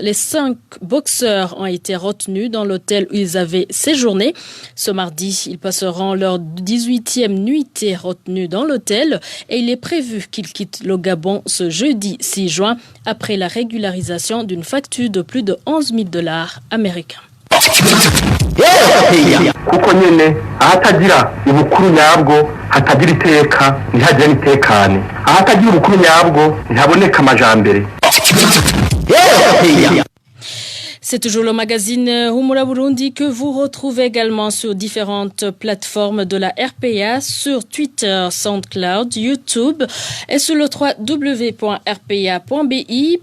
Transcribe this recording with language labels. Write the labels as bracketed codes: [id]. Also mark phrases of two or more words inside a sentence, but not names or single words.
[fr] Les 5 boxeurs ont été retenus dans l'hôtel où ils avaient séjourné. Ce mardi, ils passeront leur 18e nuitée retenue dans l'hôtel et il est prévu qu'ils quittent le Gabon ce jeudi 6 juin après la régularisation d'une facture de plus de $11,000 américains. [rn] kuko nyene ahatagira ubukuru nyabwo hatagira iteka ntihagire nitekane ahatagira ubukuru nyabwo ntihaboneka amajambere. [fr] C'est toujours le magazine Humura Burundi que vous retrouvez également sur différentes plateformes de la RPA, sur Twitter, SoundCloud, YouTube et sur le www.rpa.bi.